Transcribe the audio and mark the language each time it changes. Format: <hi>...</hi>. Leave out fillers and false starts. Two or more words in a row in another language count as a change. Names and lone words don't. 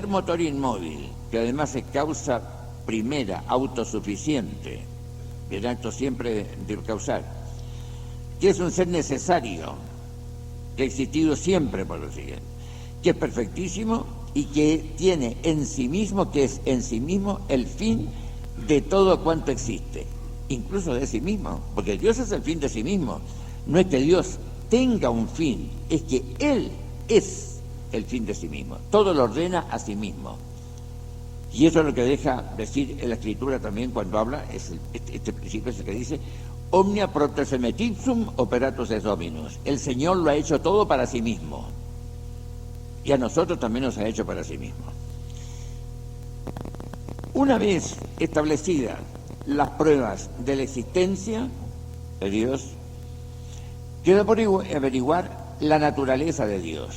<es>motor inmóvil, que además es causa primera, autosuficiente, el acto siempre de causar, que es un ser necesario, que ha existido siempre por lo siguiente, que es perfectísimo y que tiene en sí mismo, que es en sí mismo el fin de todo cuanto existe, incluso de sí mismo, porque Dios es el fin de sí mismo. No es que Dios tenga un fin, es que Él es el fin de sí mismo, todo lo ordena a sí mismo. Y eso es lo que deja decir en la Escritura también cuando habla, este principio es el que dice:</es> <la>omnia propter semet ipsum operatus est dominus.</la> <es>El Señor lo ha hecho todo para sí mismo, y a nosotros también nos ha hecho para sí mismo. Una vez establecidas las pruebas de la existencia de Dios, queda por averiguar la naturaleza de Dios.</es>